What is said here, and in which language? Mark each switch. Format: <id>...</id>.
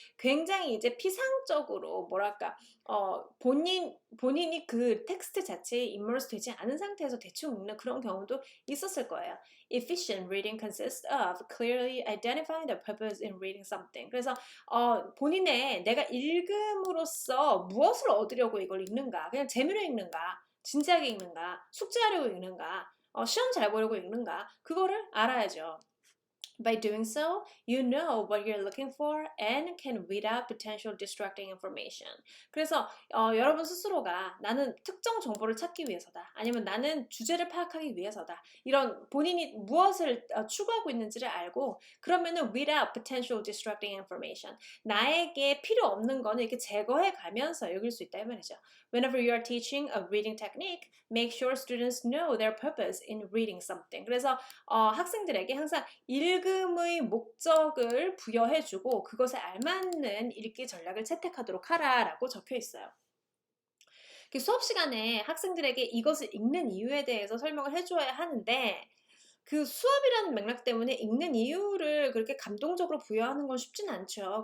<ko>굉장히 이제 피상적으로 뭐랄까 본인이 그 텍스트 자체에 immerse 되지 않은 상태에서 대충 읽는 그런 경우도 있었을 거예요.</ko> <en>Efficient reading consists of clearly identifying the purpose in reading something.</en> <ko>그래서 본인의 내가 읽음으로써 무엇을 얻으려고 이걸 읽는가? 그냥 재미로 읽는가? 진지하게 읽는가? 숙제하려고 읽는가? 시험 잘 보려고 읽는가? 그거를 알아야죠.</ko> <en>By doing so, you know what you're looking for and can weed out potential distracting information.</en> <ko>그래서 여러분 스스로가 나는 특정 정보를 찾기 위해서다. 아니면 나는 주제를 파악하기 위해서다. 이런 본인이 무엇을 추구하고 있는지를 알고 그러면은</ko> <en>weed out potential distracting information.</en> <ko>나에게 필요 없는 거는 이렇게 제거해 가면서 읽을 수 있다 이 말이죠.</ko> <en>Whenever you are teaching a reading technique, make sure students know their purpose in reading something.</en> <ko>그래서 학생들에게 항상 읽음의 목적을 부여해주고 그것에 알맞는 읽기 전략을 채택하도록 하라라고 적혀 있어요. 수업 시간에 학생들에게 이것을 읽는 이유에 대해서 설명을 해줘야 하는데 그 수업이라는 맥락 때문에 읽는 이유를 그렇게 감동적으로 부여하는 건 쉽진 않죠.</ko>